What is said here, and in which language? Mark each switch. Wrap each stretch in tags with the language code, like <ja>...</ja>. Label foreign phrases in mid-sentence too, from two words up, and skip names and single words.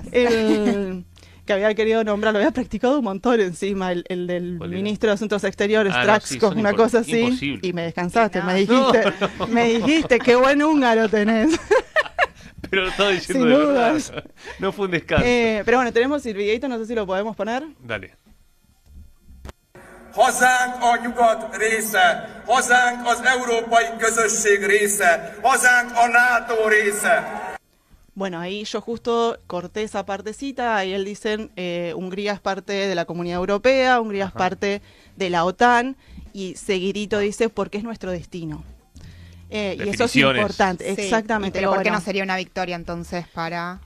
<es>Que había querido nombrar, lo había practicado un montón encima, el del ministro de Asuntos Exteriores, Straxco, una cosa así. Imposible. Y me descansaste, No. me dijiste, qué buen húngaro tenés. Pero lo estaba diciendo Sin de verdad. dudas. No fue un descanso. Pero bueno, tenemos el videito, no sé si lo podemos poner. Dale.</es> <hu>Hazánk a nyugat része, hazánk az európai közösség része, hazánk a NATO része.</hu> <es>Bueno, ahí yo justo corté esa partecita, ahí él dicen, Hungría es parte de la Comunidad Europea, Hungría es parte de la OTAN, y seguidito dice, porque es nuestro destino. Y eso es importante, Sí. exactamente. Pero ¿por qué bueno, no sería una victoria entonces para...?</es>